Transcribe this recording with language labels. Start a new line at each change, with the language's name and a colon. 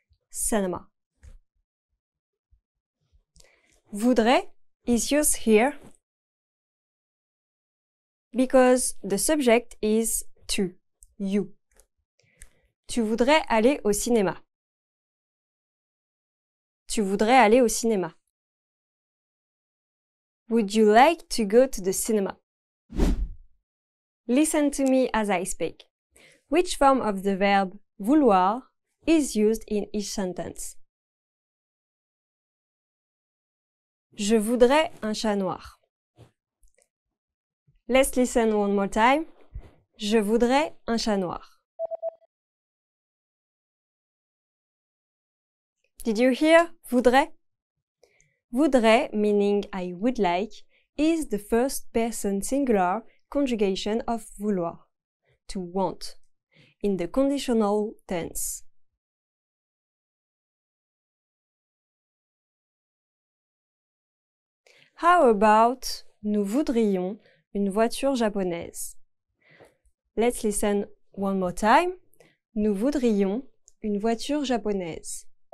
English: Cinema. Voudrais is used here because the subject is tu, you.
French: Tu voudrais aller au cinéma. Tu voudrais aller au cinéma.
English: Would you like to go to the cinema? Listen to me as I speak. Which form of the verb vouloir is used in each sentence?
French: Je voudrais un chat noir.
English: Let's listen one more time.
French: Je voudrais un chat noir.
English: Did you hear voudrais? Voudrais, meaning I would like, is the first person singular conjugation of vouloir, to want, in the conditional tense. How about nous voudrions une voiture japonaise? Let's listen one more time.
French: Nous voudrions une voiture japonaise.